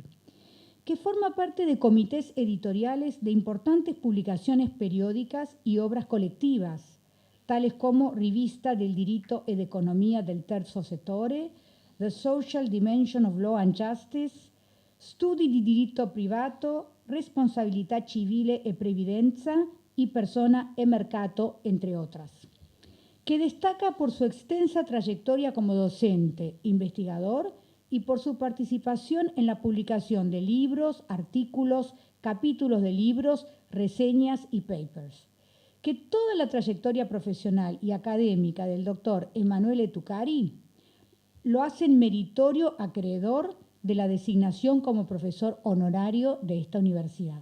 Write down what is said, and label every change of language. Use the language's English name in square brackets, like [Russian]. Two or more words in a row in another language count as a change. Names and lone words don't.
[Spanish] que forma parte de comités editoriales de importantes publicaciones periódicas y obras colectivas, tales como Rivista del Diritto ed Economia del Terzo Settore, The Social Dimension of Law and Justice, Studi di Diritto Privato, Responsabilità Civile e Previdenza y Persona e Mercato, entre otras, que destaca por su extensa trayectoria como docente, investigador y por su participación en la publicación de libros, artículos, capítulos de libros, reseñas y papers. Que toda la trayectoria profesional y académica del doctor Emanuele Tucari lo hacen meritorio acreedor de la designación como profesor honorario de esta universidad.